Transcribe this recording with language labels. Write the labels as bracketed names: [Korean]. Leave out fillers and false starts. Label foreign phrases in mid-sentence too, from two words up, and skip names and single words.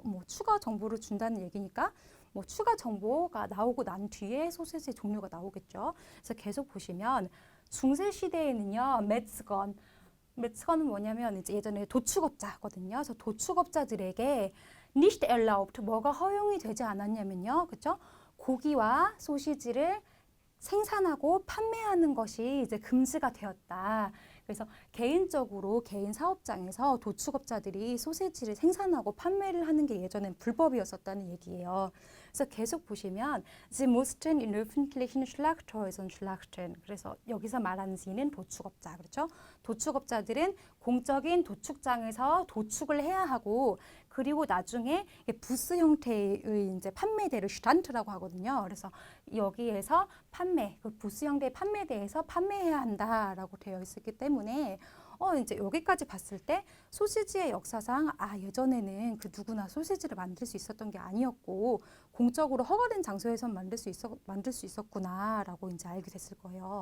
[Korean] 뭐 추가 정보를 준다는 얘기니까 뭐 추가 정보가 나오고 난 뒤에 소시지의 종류가 나오겠죠. 그래서 계속 보시면 중세 시대에는요 메츠건은 뭐냐면 이제 예전에 도축업자거든요. 그래서 도축업자들에게 [German] nicht erlaubt, [Korean] 뭐가 허용이 되지 않았냐면요, 그렇죠? 고기와 소시지를 생산하고 판매하는 것이 이제 금지가 되었다. 그래서 개인적으로 개인 사업장에서 도축업자들이 소시지를 생산하고 판매를 하는 게 예전엔 불법이었었다는 얘기예요. 그래서 계속 보시면 [German] Sie mussten in öffentlichen Schlachthäusern schlachten. [Korean] 그래서 여기서 말하는 Sie는 도축업자, 그렇죠? 도축업자들은 공적인 도축장에서 도축을 해야 하고, 그리고 나중에 부스 형태의 이제 판매대를 슈탄트라고 하거든요. 그래서 여기에서 그 부스 형태의 판매대에서 판매해야 한다라고 되어 있었기 때문에 이제 여기까지 봤을 때 소시지의 역사상 예전에는 그 누구나 소시지를 만들 수 있었던 게 아니었고 공적으로 허가된 장소에서 만들 수 있었구나라고 이제 알게 됐을 거예요.